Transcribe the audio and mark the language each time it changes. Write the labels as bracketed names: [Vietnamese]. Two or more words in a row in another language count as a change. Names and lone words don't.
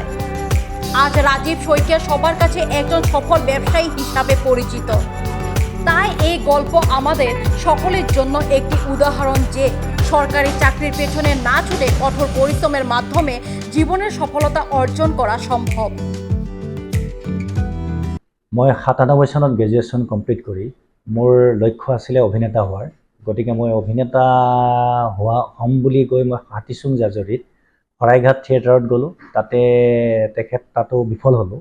[Bangla] আজ রাজীব শইকিয়া সবার কাছে একজন সফল ব্যবসায়ী হিসাবে পরিচিত। তাই এই গল্প আমাদের সকলের জন্য একটি উদাহরণ যে সরকারি চাকরির পেছনে না ছুটে কঠোর পরিশ্রমের মাধ্যমে জীবনের সফলতা অর্জন করা সম্ভব। [Assamese] মই 97 চনত [English] graduation complete [Assamese] কৰি মোৰ লক্ষ্য আছিলে অভিনেতা হোৱাৰ। গতিকে মই অভিনেতা হ'ম বুলি কৈ মই হাতীচুং জাজৰিত শৰাইঘাট থিয়েটাৰত গ'লোঁ। তাতো বিফল হ'লোঁ।